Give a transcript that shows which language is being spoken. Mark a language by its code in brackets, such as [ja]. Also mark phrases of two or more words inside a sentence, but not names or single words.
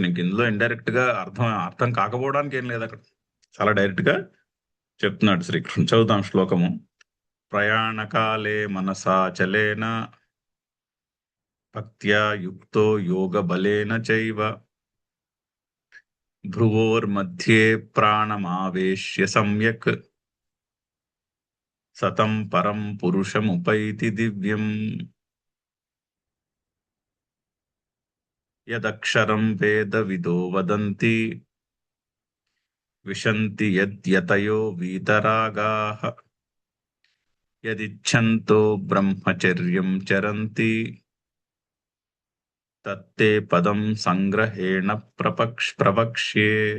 [te] ఇంక ఇందులో ఇండైరెక్ట్ గా అర్థం కాకపోవడానికి ఏం లేదు. అక్కడ చాలా డైరెక్ట్ గా చెప్తున్నాడు శ్రీకృష్ణుడు. చదువుతాం శ్లోకము. [sa] ప్రయాణకాలే మనసాచలేన భక్త్యా యుక్తో యోగ బలేన చైవ భ్రువోర్మధ్యే ప్రాణమావేశ్య సమ్యక్ సతం పరం పురుషముపైతి దివ్యం యదక్షరం వేద విదో వదంతి విశంతి యద్యతయో వీతరాగాః యదిచ్ఛంతో బ్రహ్మచర్యం చరంతి తత్తే పదం సంగ్రహేణ ప్రవక్ష్యే.